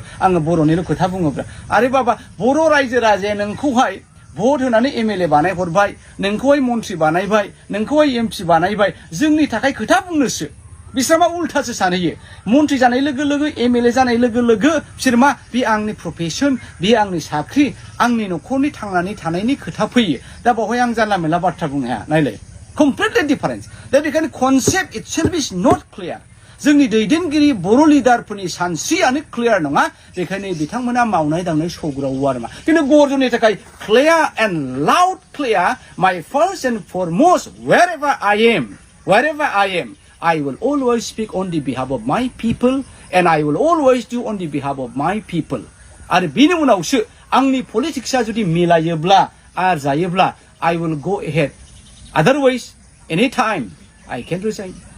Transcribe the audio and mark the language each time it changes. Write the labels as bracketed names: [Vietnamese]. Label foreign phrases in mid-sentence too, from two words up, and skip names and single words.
[Bodo] आङो बर'निल' खोथा बुङोब्रा आरे बाबा बर' रायजो राजाया नोंखौहाय भट होनानै MLA बानायहरबाय नोंखौहाय मन्त्रि बानायबाय नोंखौहाय MP बानायबाय जोंनि थाखाय खोथा बुंनोसो बिसोर मा उल्टासो सानहैयो मन्त्रि जानाय लोगो लोगो MLA जानाय लोगो लोगो बिसोर मा बे आंनि प्रफेसन बे आंनि साख्रि आंनि न'खरनि थांनानै थानायनि खोथा फैयो दा बावहाय आं जानला मेला बाथ्रा बुंनो हाया नायलाय [English] completely difference [Bodo] दा बेखायनो [English] concept itself is not clear [Bodo] जोंनि दैदेनगिरि बर' लिडारफोरनि सानस्रियानो क्लियार नङा बेखायनो बिथांमोना मावनाय दांनाय सौग्रावो आरो मा खिन्थु गरजननि थाखाय [English] clear and loud clear my first and foremost wherever I am I will always speak on the behalf of my people and I will always do on the behalf of my people [Bodo] आरो बिनि उनावसो आंनि पलिटिक्सआ जुदि मिलायोब्ला आर जायोब्ला [English] I will go ahead otherwise anytime I can resign